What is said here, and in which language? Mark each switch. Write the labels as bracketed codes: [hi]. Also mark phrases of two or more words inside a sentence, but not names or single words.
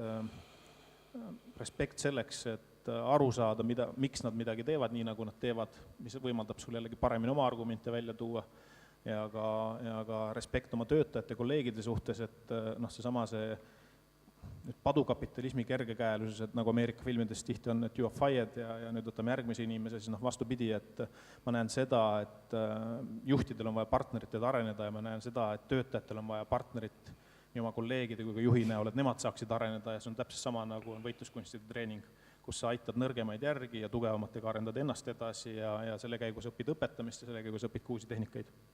[et] Respekt selleks, et aru saada, miks nad midagi teevad nii, nagu nad teevad, mis võimaldab sul jällegi paremini oma argumente välja tuua ja ka respekt oma töötajate, kolleegide suhtes, et see padukapitalismi kergekäeluses, et nagu Ameerika filmides tihti on, et [en] you are fired [et] ja nüüd võtame järgmise inimese, siis vastupidi, et ma näen seda, et juhtidel on vaja partnerit areneda ja ma näen seda, et töötajatel on vaja partnerit nii oma kolleegide kui ka juhi näol, et nemad saaksid areneda ja see on täpselt sama nagu on võitluskunstide treening, kus sa aitad nõrgemaid järgi ja tugevamatega arendad ennast edasi ja selle käigus õpid õpetamist ja selle käigus õpid ka uusi tehnikaid.